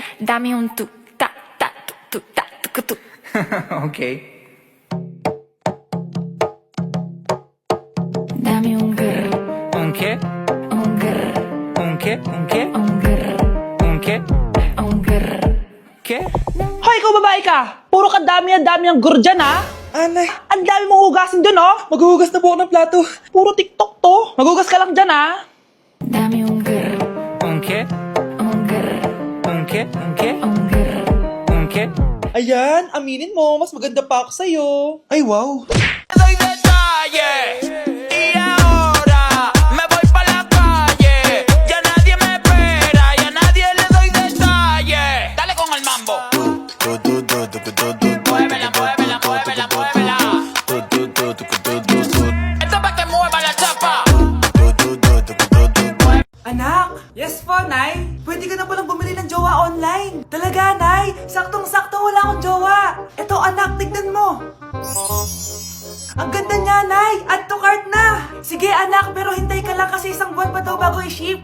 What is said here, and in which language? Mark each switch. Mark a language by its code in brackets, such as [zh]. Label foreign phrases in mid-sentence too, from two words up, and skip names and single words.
[es] Dame un tu, ta, ta, tu, ta, tu, tu. Ok. Dame un grr, ¿Un qué? un grr, ¿Un qué? ¿Un qué? un grr, ¿Un qué? un grr. ¿Qué? [tl] Hoy, ikaw babae ka! Puro ka dami ang gur dyan, ha? Anay, ang dami mong hugasin dyan, oh! Maghuhugas na po ako ng plato. Puro TikTok to. Maghugas ka lang dyan, ha? [es] Dame un grr, ¿Un qué? un grr, ¿Un qué? ¿Un qué? un grr. ¿Un qué? [tl] Ayan, aminin mo, mas maganda pa ako sa'yo. Ay, wow. [es] Doy detalles y ahora me voy pa la calle. Ya nadie me espera, ya nadie le doy detalles. Dale con el mambo. Muévela, muévela, muévela, muévela. Esto es pa' que mueva la chapa. [tl] Anak! Yes po, Nay! Pwede ka na palang bumili ng jowa online. Talaga, Nay! Saktong-sakto wala akong jowa. Eto, anak, tignan mo. Ang ganda niya, Nay! [en] Add to cart na! [tl] Sige, anak, pero hintay ka lang kasi isang buwan pa daw bago i-ship.